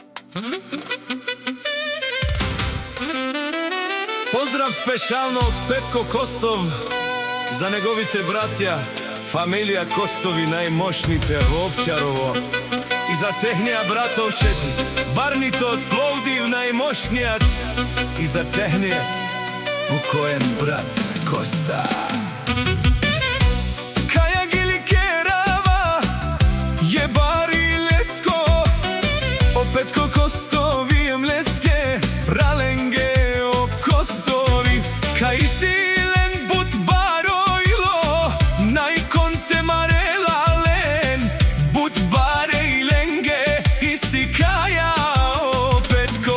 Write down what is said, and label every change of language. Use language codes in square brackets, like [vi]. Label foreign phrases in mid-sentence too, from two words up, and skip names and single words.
[bg] Поздрав спешално од Петко Костов за неговите браќа, фамилија Костови, најмошните во Овчарово, и за техниот братовчет Барнито од Пловдив, најмошниот, и за техниот покоен брат Коста. [rom] Каја гили керава, е бари леско, о Петко Костови ем леске, праленге о Костови, кај силен бут бароило, најконте марелален, бут барейленге, и си каја о Петко.